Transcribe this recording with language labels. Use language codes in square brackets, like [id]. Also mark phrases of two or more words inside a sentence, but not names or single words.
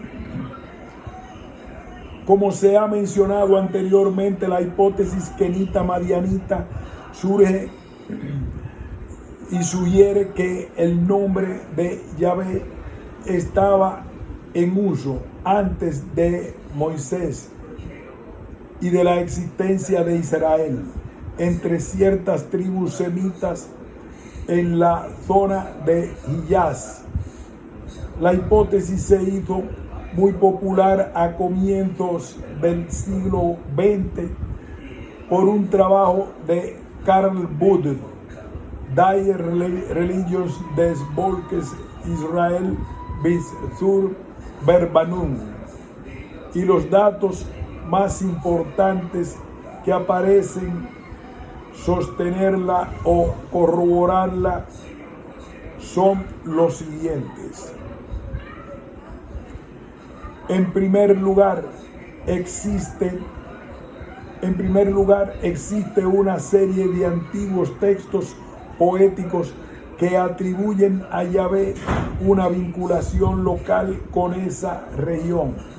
[es] Como se ha mencionado anteriormente, la hipótesis kenita-madianita surge y sugiere que el nombre de Yahvé estaba en uso antes de Moisés y de la existencia de Israel entre ciertas tribus semitas en la zona de Hiyaz. La hipótesis se hizo muy popular a comienzos del siglo XX por un trabajo de Carl Budde, Die Religions des Volkes Israel bis zur Verbannung, y los datos más importantes que aparecen sostenerla o corroborarla son los siguientes. En primer lugar, existe una serie de antiguos textos poéticos que atribuyen a Yahvé una vinculación local con esa región,